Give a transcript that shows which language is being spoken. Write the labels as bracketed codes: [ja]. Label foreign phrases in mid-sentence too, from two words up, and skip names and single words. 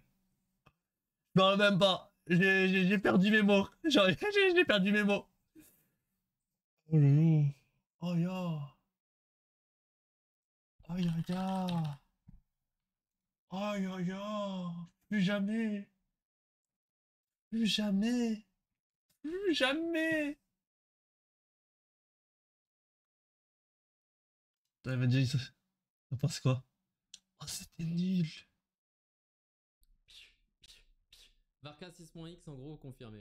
[fr] Je parle même pas. J'ai perdu mes mots. J'ai perdu mes mots. Oh là là. Oh ya. Oh ya ya. Oh ya ya. Plus jamais. Plus jamais. Plus jamais. T'avais déjà dit ça. T'en penses quoi? Oh, c'était nul. Varka 6.x en gros confirmé.